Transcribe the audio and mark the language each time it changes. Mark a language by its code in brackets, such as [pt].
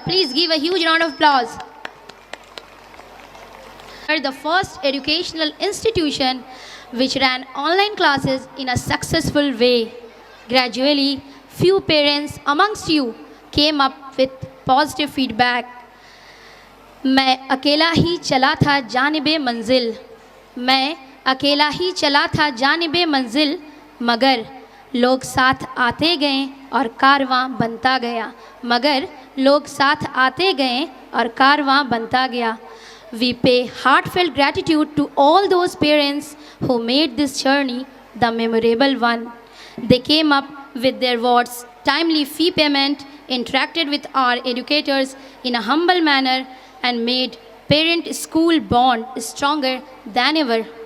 [en] Please give a huge round of applause. The first educational institution which ran online classes in a successful way. Gradually, few parents amongst you came up with positive feedback. [hi] मैं अकेला ही चला था जानिबे मंजिल, मैं अकेला ही चला था जानिबे मंजिल, मगर लोग साथ आते गए और कारवां बनता गया, मगर लोग साथ आते गए और कारवां बनता गया. [en] We pay heartfelt gratitude to all those parents who made this journey the memorable one. They came up with their words, timely fee payment, interacted with our educators in a humble manner, and made parent-school bond stronger than ever.